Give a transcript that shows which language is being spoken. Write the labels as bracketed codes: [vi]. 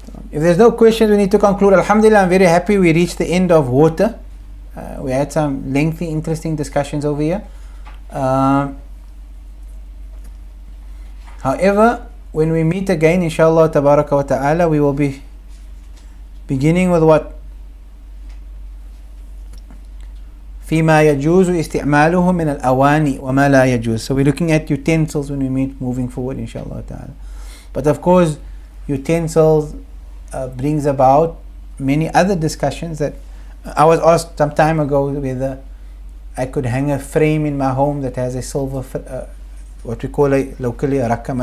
[en] If there's no questions, we need to conclude. Alhamdulillah, I'm very happy we reached the end of water. We had some lengthy, interesting discussions over here. However, when we meet again, inshallah, tabaraka wa ta'ala, we will be beginning with what? [ar] فيما يجوز استعماله من الأواني وما لا يجوز. [en] So we're looking at utensils when we meet moving forward, inshallah ta'ala. But of course, utensils brings about many other discussions. That I was asked some time ago whether I could hang a frame in my home that has a silver, what we call locally a rakam.